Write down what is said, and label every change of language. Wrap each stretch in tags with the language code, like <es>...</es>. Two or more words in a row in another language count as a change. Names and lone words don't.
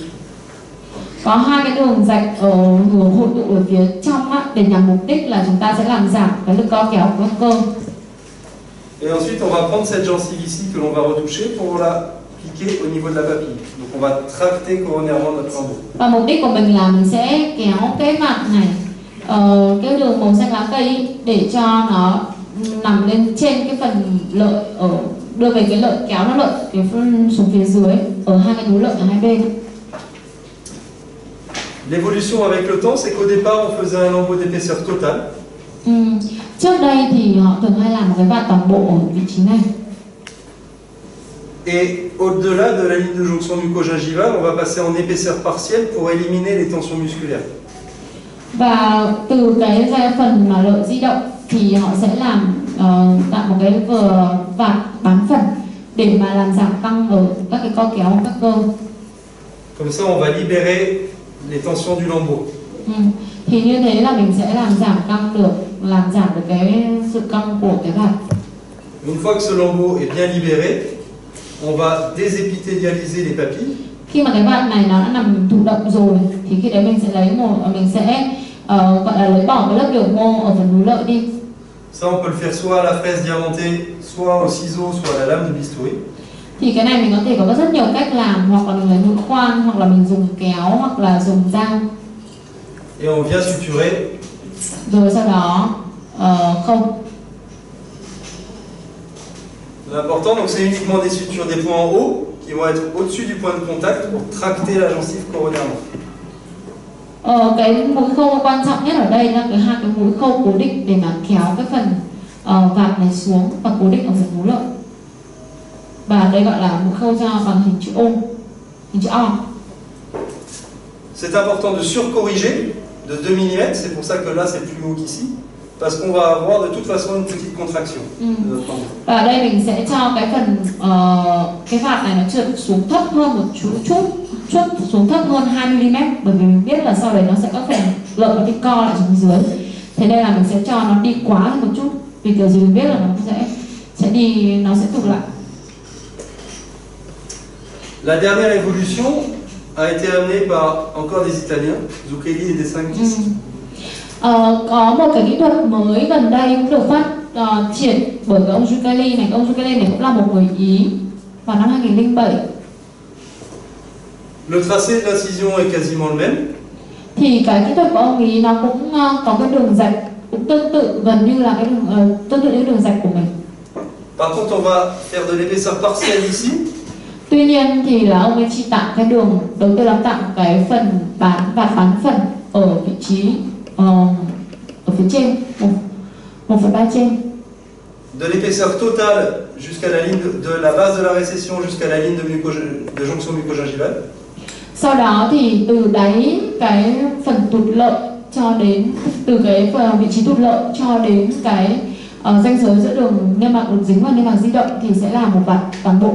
<vi>Có hai cái đường rạch ở hướng hội tụ ở phía trong á, để nhằm mục đích là chúng ta sẽ làm giảm cái lực co kéo của các cơ.</vi> <fr>Et ensuite, on va prendre cette gencive ici que l'on va retoucher pour la piquer au niveau de la papille. Donc on va tracter coronairement notre lambeau.</fr> <vi>Và mục đích của mình là mình sẽ kéo cái mặt này, cái đường màu xanh lá cây ý, để cho nó nằm lên trên cái phần lợi, đưa về cái lợi, kéo nó lợi cái xuống phía dưới ở hai cái núi lợi ở hai bên.</vi> <fr>L'évolution avec le temps, c'est qu'au départ, on faisait un lambeau d'épaisseur totale.</fr> <vi>Trước đây thì họ thường hay làm một cái vạt toàn bộ ở vị trí này.</vi> <fr>Et au-delà de la ligne de jonction mucogingivale, on va passer en épaisseur partielle pour éliminer les tensions musculaires.</fr> <vi>Và từ cái phần mà lợi di động thì họ sẽ làm tạo một cái vạt bán phần để mà làm giảm căng ở các cái co kéo các cơ.</vi> <fr>Comme ça, on va libérer les tensions du lambeau.</fr> <vi>Thì như thế là mình sẽ làm giảm căng được, làm giảm được cái sự căng của cái vạt.</vi> <fr>Une fois que ce lambeau est bien libéré, on va désépithélialiser les papilles.</fr> <vi>Khi mà cái vạt này nó đã nằm thụ động rồi thì khi đấy mình sẽ gọi là lấy bỏ cái lớp biểu mô ở phần núi lợi đi.</vi> <fr>Ça, on peut le faire soit à la fraise diamantée, soit au ciseau, soit à la lame de bistouri.</fr> <vi>Thì cái này mình có thể có rất nhiều cách làm, hoặc là mình lấy mũi khoan, hoặc là mình dùng kéo, hoặc là dùng dao.</vi> <fr>Et on vient suturer.</fr> <vi>Rồi sau đó khâu.</vi> <fr>L'important, donc, c'est uniquement des sutures, des points en haut qui vont être au-dessus du point de contact pour tracter la gencive coronairement.</fr> <vi>Cái mũi khâu quan trọng nhất ở đây là cái hai cái mũi khâu cố định để mà kéo cái phần vạt này xuống và cố định ở phần núi lợi. Và đây gọi là mũi khâu ra bằng hình chữ O, hình chữ O.</vi> <fr>C'est important de surcorriger de 2 mm, c'est pour ça que là c'est plus haut qu'ici, parce qu'on va avoir de toute façon une petite contraction de notre membre.</fr> <vi>Và ở đây mình sẽ cho cái phần cái vạt này nó trượt xuống thấp hơn một chút xuống thấp hơn 2 mm, bởi vì mình biết là sau đấy nó sẽ có phần lợi nó đi co lại xuống dưới. Thế nên là mình sẽ cho nó đi quá hơn một chút, vì kiểu gì mình biết là nó sẽ tụt lại.</vi> <fr>La dernière évolution a été amenée par encore des Italiens, Zucchelli et De Sanctis.</fr> <vi>Có một cái kỹ thuật mới gần đây cũng được phát triển bởi cái ông Zucchelli này. Ông Zucchelli này cũng là một người Ý vào năm 2007.</vi> <fr>Le tracé de l'incision est quasiment le même.</fr> <vi>Thì cái kỹ thuật của ông ý nó cũng có cái đường rạch cũng tương tự gần như là tương tự như đường rạch của mình.</vi> <fr>Par contre, on va faire de l'épaisseur partielle ici.</fr> <vi>Tuy nhiên thì là ông ấy chỉ tạo cái đường, đầu tiên là tạo cái phần bán phần ở vị trí ở phía trên 1/3 trên.</vi> <fr>De l'épaisseur totale jusqu'à la ligne de la base de la récession jusqu'à la ligne de jonction mucogingivale.</fr> <vi>Sau đó thì từ đáy cái phần tụt lợi cho đến từ cái vị trí tụt lợi cho đến cái ranh giới giữa đường niêm mạc được dính và niêm mạc di động thì sẽ là một vạt toàn bộ.</vi>